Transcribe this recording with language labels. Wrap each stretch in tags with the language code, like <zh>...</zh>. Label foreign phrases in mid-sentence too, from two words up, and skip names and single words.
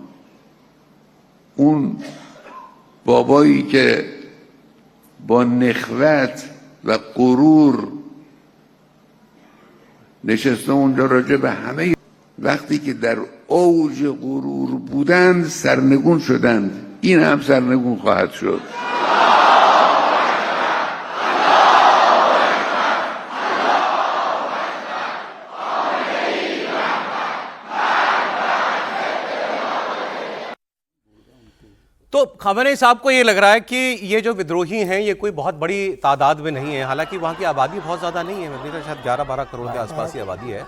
<fa>اون بابایی که با نخوت و غرور نشسته اونجا راجع به همه، وقتی که در اوج غرور بودند سرنگون شدند، این هم سرنگون خواهد شد.</fa> <hi>तो खमनी साहब को ये लग रहा है कि ये जो विद्रोही हैं ये कोई बहुत बड़ी तादाद में नहीं है, हालांकि वहाँ की आबादी बहुत ज़्यादा नहीं है, मतलब शायद 11-12 करोड़ के आसपास ही आबादी है।</hi>